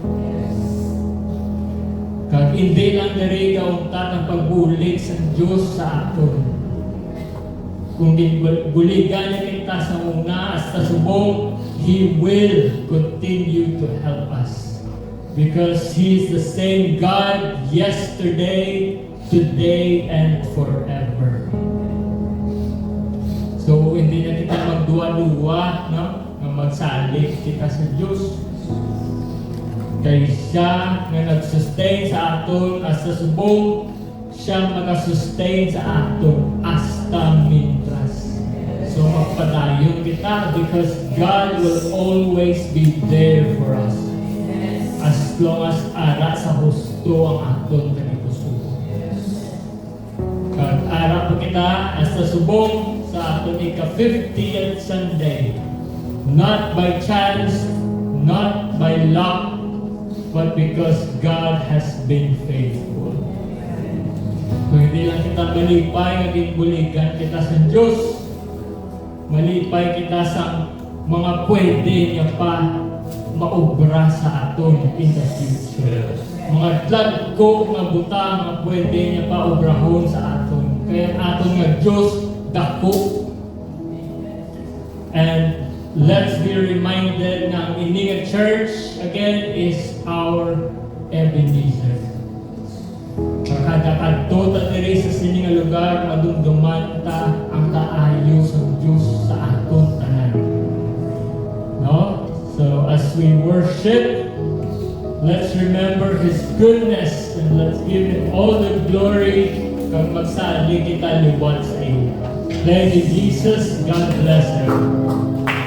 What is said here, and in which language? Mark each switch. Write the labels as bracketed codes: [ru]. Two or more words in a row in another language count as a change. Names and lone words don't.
[hil] Kag hindi lang diri kauntat ang pagbulig sa Diyos sa aton. Kung buligan niya kita sa una hasta subong, [en] He will continue to help us. Because He is the same God yesterday, today, and forever. So, [hil] hindi na kita magduwa-duwa, no? Na magsalig kita sa Diyos. Kaya siya na nag-sustain sa aton hasta subong, siya mag-sustain sa aton hasta mintras. [en] So, [hil] magpadayon kita [en] because God will always be there for us. [hil] As long as ara sa husto ang aton kanikusugo. Kag ara pa kita hasta subong sa aton ika-50th Sunday. [en] Not by chance, not by luck, but because God has been faithful. [hil] Kung hindi lang kita malipay, naging buligan kita sa Diyos, malipay kita sa mga pwede niya pa maubra sa aton [en] in the future. [hil] Mga tladko nga butang nga pwede niya pa ubrahon sa aton. Kaya aton nga Diyos dako. [en] And let's be reminded [hil] na ang ining [en] church again is our Ebenezer. [hil] Kada kadto ta diri sa sining nga lugar madumduman ta ang kaayo sa Dios sa aton tanan. No? [en] So as we worship, let's remember His goodness and let's give Him all the glory [hil] kag magsali kita liwat sa iya. [en] Thank you, Jesus. God bless you.